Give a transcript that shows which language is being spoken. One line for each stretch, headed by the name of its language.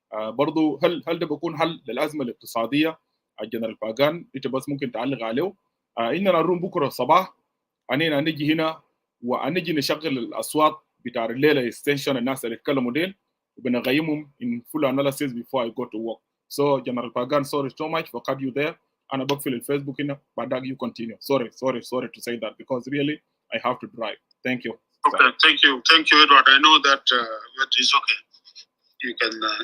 Arabic: برضو هل ده بيكون حل للازمه الاقتصاديه؟ الجنرال باغان انت بس ممكن تعلق عليه. اننا نروم بكره الصباح اننا نجي هنا ونجي نشغل الاصوات بتاع الليله اكستنشن الناس اللي يتكلموا ديل وبنقيمهم
English: in full analysis before I go to work. So General Pagan, sorry so much for cut you there.
Arabic: انا بقفل الفيسبوك هنا بعدك
English: you continue. Sorry to say that because really I have to drive. Thank you. Okay, thank you Edward. I know that it is okay. You can